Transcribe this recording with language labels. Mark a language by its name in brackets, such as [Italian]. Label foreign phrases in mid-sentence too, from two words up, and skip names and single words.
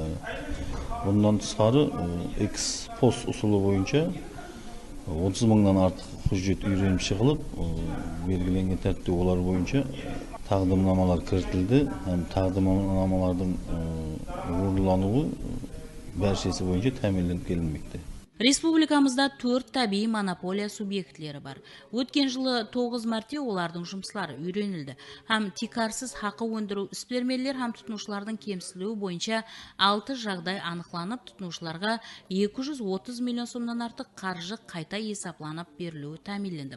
[Uzbek] Bundan tashqari ex-post usuli bo'yicha 30 mingdan ortiq hujjat uyrenib chiqilib, belgilangan tartibda ular bo'yicha taqdimnomalar kiritildi. Ham taqdimnomalarning o'rinlanuvi barchasi bo'yicha ta'minlanib kelinmoqda. [Kara-Kalpak] Республикамызда 4 табиғи монополия субъектлері бар. Өткен жылы 9 мәрте олардың жұмыслары үйренілді. Һәм тикарсыз хақы өндіру іспермелер һәм тұтынушылардың кемсілуі бойынша 6 жағдай анықланып, тұтынушыларға 230 миллион сомнан артық қаржы қайта есапланып берілуі тәмінленді.